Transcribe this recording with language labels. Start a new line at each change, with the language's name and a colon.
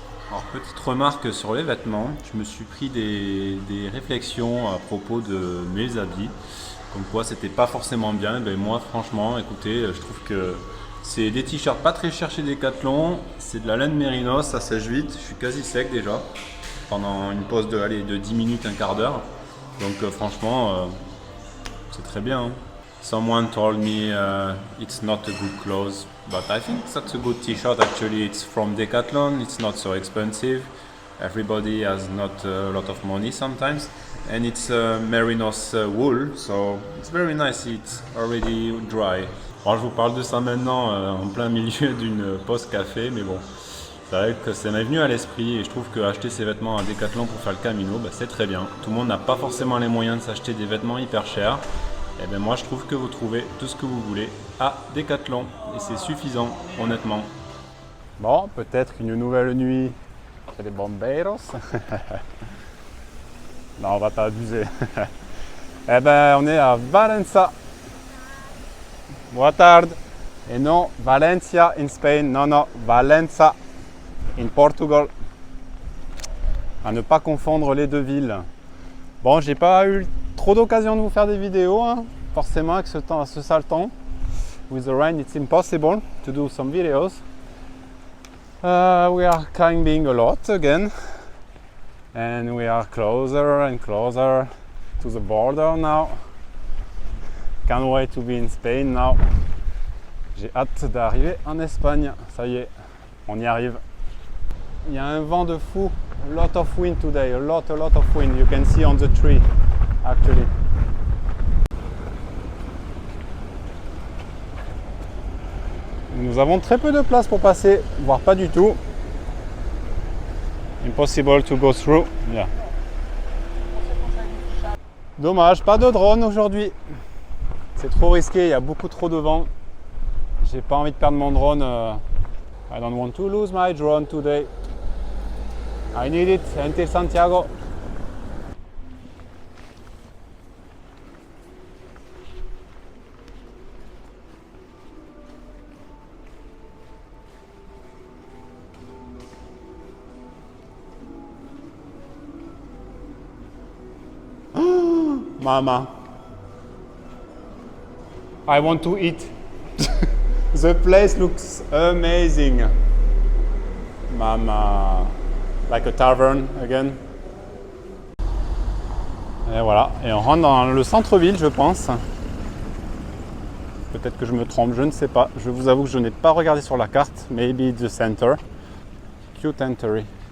French: Alors, petite remarque sur les vêtements, je me suis pris des réflexions à propos de mes habits, comme quoi c'était pas forcément bien. Ben moi franchement, écoutez, je trouve que c'est des t-shirts pas très chers chez Decathlon, c'est de la laine mérinos, ça sèche vite, je suis quasi sec déjà, pendant une pause de 10 minutes, un quart d'heure, donc franchement, c'est très bien. Hein.
English: Someone told me it's not a good clothes, but I think that's a good t-shirt actually. It's from Decathlon, it's not so expensive. Everybody has not a lot of money sometimes. And it's merinos wool, so it's very nice, it's already dry.
French: Alors, je vous parle de ça maintenant en plein milieu d'une pause café, mais bon, c'est vrai que ça m'est venu à l'esprit et je trouve qu'acheter ses vêtements à Decathlon pour faire le Camino, bah, c'est très bien. Tout le monde n'a pas forcément les moyens de s'acheter des vêtements hyper chers. Et bien moi je trouve que vous trouvez tout ce que vous voulez à Decathlon et c'est suffisant honnêtement. Bon, peut-être une nouvelle nuit chez les Bombeiros. Non, on va pas abuser. Eh ben on est à Valencia.
Portuguese: Boa tarde.
French: Et non,
English: Valencia in Spain. Non, Valencia in Portugal.
French: À ne pas confondre les deux villes. Bon, j'ai pas eu trop d'occasion de vous faire des vidéos, hein. Forcément avec ce sale temps.
English: With the rain, it's impossible to do some videos. We are climbing a lot again, and we are closer and closer to the border now. Can't wait to be in Spain now.
French: J'ai hâte d'arriver en Espagne. Ça y est, on y arrive. Il y a un vent de fou.
English: A lot of wind today. A lot of wind. You can see on the tree. Actually.
French: Nous avons très peu de place pour passer, voire pas du tout.
English: Impossible to go through. Yeah.
French: Dommage, pas de drone aujourd'hui. C'est trop risqué, il y a beaucoup trop de vent. J'ai pas envie de perdre mon drone.
English: I don't want to lose my drone today. I need it until Santiago. Mama, I want to eat. The place looks amazing. Mama, like a tavern again.
French: Et voilà, et on rentre dans le centre-ville, je pense. Peut-être que je me trompe, je ne sais pas. Je vous avoue que je n'ai pas regardé sur la carte.
English: Maybe it's the center. Cute entry.